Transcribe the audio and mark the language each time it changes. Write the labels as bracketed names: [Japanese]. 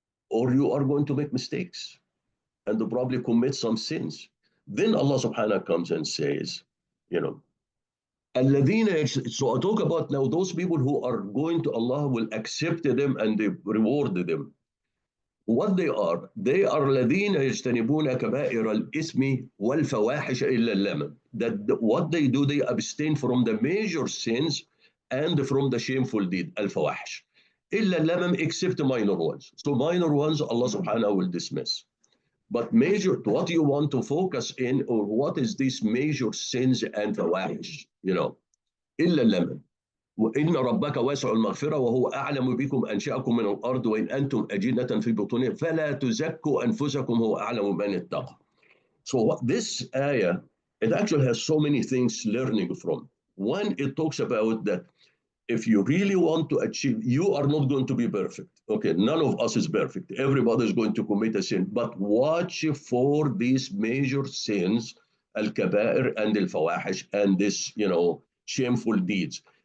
[English] Or you are going to make mistakes and probably commit some sins? Then Allah subhanahu wa ta'ala comes and says, [Arabic] الَّذِينَ. [English] So I talk about now those people who are going to Allah will accept them and they reward them. What they are [Arabic] الَّذِينَ يَجْتَنِبُونَ كَبَائِرَ الْإِثْمِ وَالْفَوَاحِشَ إِلَّا اللَّمَمَ. [English] That what they do, they abstain from the major sins and from the shameful deed, al-fawahish. [Arabic] إِلَّا اللَّمَمَ, [English] except minor ones. So minor ones, Allah subhanahu wa ta'ala will dismiss. But major, what you want to focus in, or what is these major sins and fawahish? [Arabic] إلا اللمن وإن ربك واسع المغفرة وهو أعلم بكم أنشأكم من الأرض وإن أنتم أجنة في بطونها فلا تزكوا أنفسكم هو أعلم من اتقى. [English] So this ayah, it actually has so many things learning from. One, it talks about that if you really want to achieve, you are not going to be perfect. Okay, none of us is perfect. Everybody is going to commit a sin. But watch for these major sins, al-kaba'ir and al-fawahish, and this, shameful deeds.